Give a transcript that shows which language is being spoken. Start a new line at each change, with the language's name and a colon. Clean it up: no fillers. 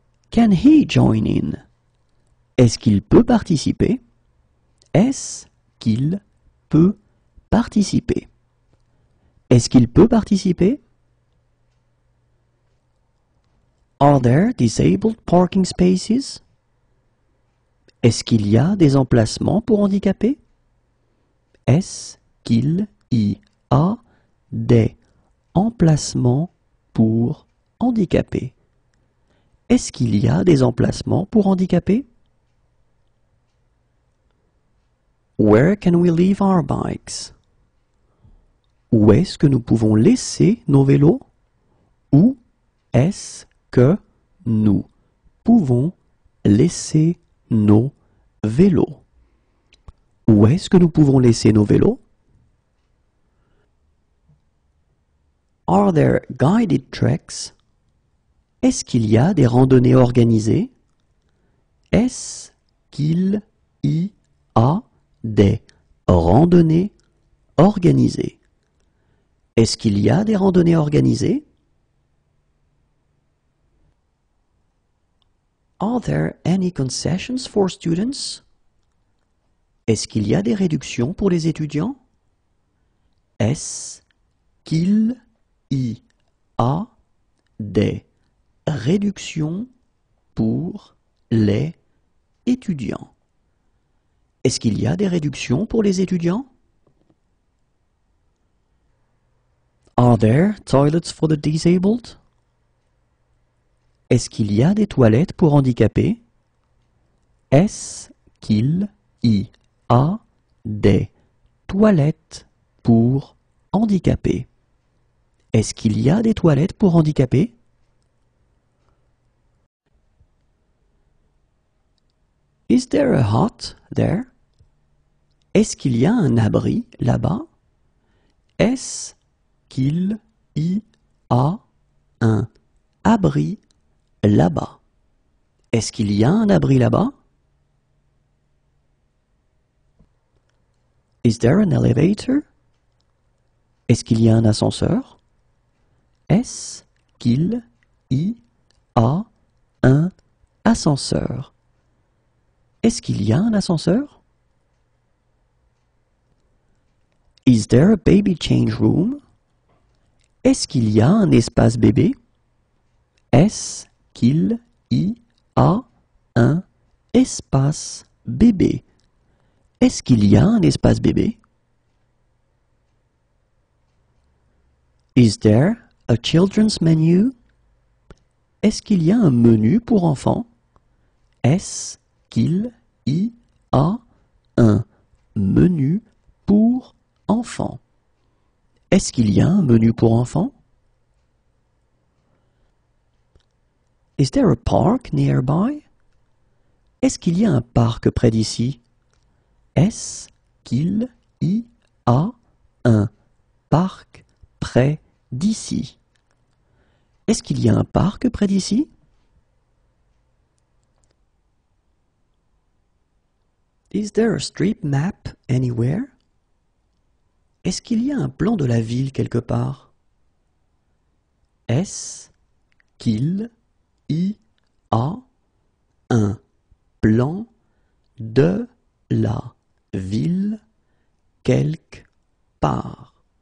English: Can he join in?
French: Est-ce qu'il peut participer? Est-ce qu'il peut participer? Est-ce qu'il peut participer?
English: Are there disabled parking spaces?
French: Est-ce qu'il y a des emplacements pour handicapés? Est-ce qu'il y a des emplacements pour handicapés? Est-ce qu'il y a des emplacements pour handicapés?
English: Where can we leave our bikes?
French: Où est-ce que nous pouvons laisser nos vélos? Où est-ce que nous pouvons laisser nos vélos? Où est-ce que nous pouvons laisser nos vélos?
English: Are there guided treks?
French: Est-ce qu'il y a des randonnées organisées? Est-ce qu'il y a des randonnées organisées? Est-ce qu'il y a des randonnées organisées?
English: Are there any concessions for students?
French: Est-ce qu'il y a des réductions pour les étudiants? Est-ce qu'il y a des réductions pour les étudiants? Est-ce qu'il y a des réductions pour les étudiants?
English: Are there toilets for the disabled?
French: Est-ce qu'il y a des toilettes pour handicapés? Est-ce qu'il y a des toilettes pour handicapés? Est-ce qu'il y a des toilettes pour handicapés?
English: Is there a hut there?
French: Est-ce qu'il y a un abri là-bas? Est-ce qu'il y a un abri là-bas? Est-ce qu'il y a un abri là-bas?
English: Is there an elevator?
French: Est-ce qu'il y a un ascenseur? Est-ce qu'il y a un ascenseur? Est-ce qu'il y a un ascenseur?
English: Is there a baby change room?
French: Est-ce qu'il y a un espace bébé? Est-ce qu'il y a un espace bébé? Est-ce qu'il y a un espace bébé?
English: Is there a children's menu?
French: Est-ce qu'il y a un menu pour enfants? Est-ce qu'il y a un menu pour enfants? Est-ce qu'il y a un menu pour enfants?
English: Is there a park nearby?
French: Est-ce qu'il y a un parc près d'ici? Est-ce qu'il y a un parc près d'ici? Est-ce qu'il y a un parc près d'ici?
English: Is there a street map anywhere?
French: Est-ce qu'il y a un plan de la ville quelque part? Est-ce qu'il y a un plan de la ville quelque part?